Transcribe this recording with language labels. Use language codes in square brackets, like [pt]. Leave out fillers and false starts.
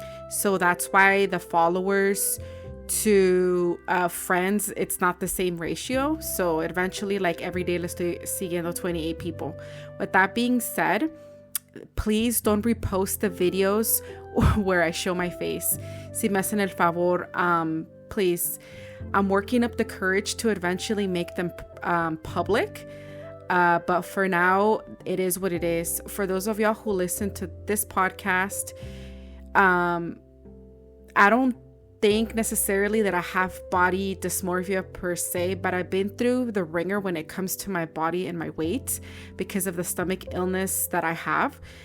[en] So that's why the followers to friends, it's not the same ratio. So eventually, like every day, [es] le estoy siguiendo [en] 28 people. With that being said, please don't repost the videos where I show my face. [es] Si me hacen el favor, [en] please. I'm working up the courage to eventually make them public. But for now, it is what it is. For those of y'all who listen to this podcast, I don't think necessarily that I have body dysmorphia per se, but I've been through the ringer when it comes to my body and my weight because of the stomach illness that I have.